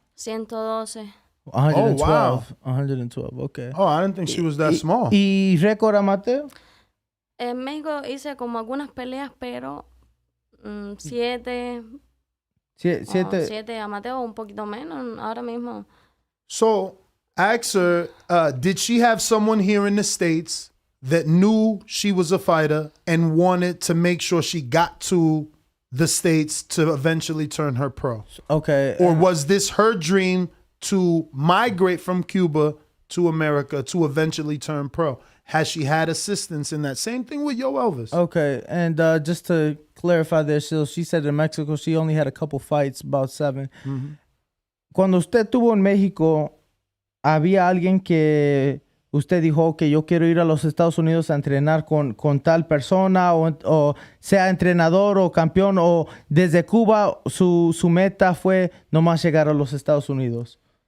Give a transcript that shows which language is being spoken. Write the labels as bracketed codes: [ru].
[es] 112. [en] 112. Oh, wow. 112, okay. Oh, I didn't think she was that small. [es] ¿Y récord amateur? En México hice como algunas peleas, pero 7 amateur o un poquito menos ahora mismo. [en] So, ask her, did she have someone here in the States that knew she was a fighter and wanted to make sure she got to the States to eventually turn her pro? Okay. Or was this her dream to migrate from Cuba to America to eventually turn pro? Has she had assistance in that? Same thing with Yo Elvis. Okay, and just to clarify this, she said in Mexico she only had a couple fights, about 7. Mm-hmm. [es] Cuando usted estuvo en México, ¿había alguien que usted dijo que yo quiero ir a los Estados Unidos a entrenar con tal persona, o sea entrenador o campeón, o desde Cuba su meta fue nomás llegar a los Estados Unidos?